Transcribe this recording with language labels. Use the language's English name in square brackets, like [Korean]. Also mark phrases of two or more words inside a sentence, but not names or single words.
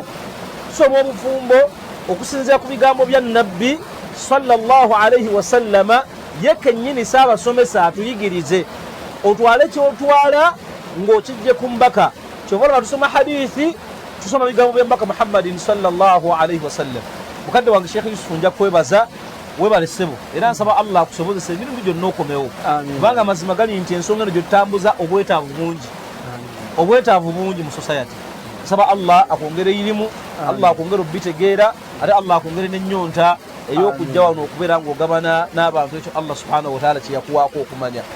[Ganda] Tusoma obufumbo okusinziira ku bigambo bya Nabbi [Arabic] sallallahu alayhi wasallama [Ganda] ye kennyini saabasomesa atuyigirize otwale kyotwala ng'okijje ku mbaka. Kyova olaba tusoma hadithi tusoma bigambo by'embaka Muhammadin [Arabic] sallallahu alayhi wasallam. [Ganda] Mukadde wange Sheikh Yusuf nja kwebaza webale ssebo era nsaba Allah akusobozesa emirundu gyonna okomewo kubanga amazima gali nti ensonga eno gyotutambuza obwetaavu bungi mu society. Nsaba Allah akwongere irimu, Allah akwongere obitegeera ate Allah akwongere n'ennyonta ey'okujja wano okubeera ng'ogabana n'abantu ekyo Allah [Arabic] subhanahu wa ta'ala [Ganda] kye yakuwaako okumanya.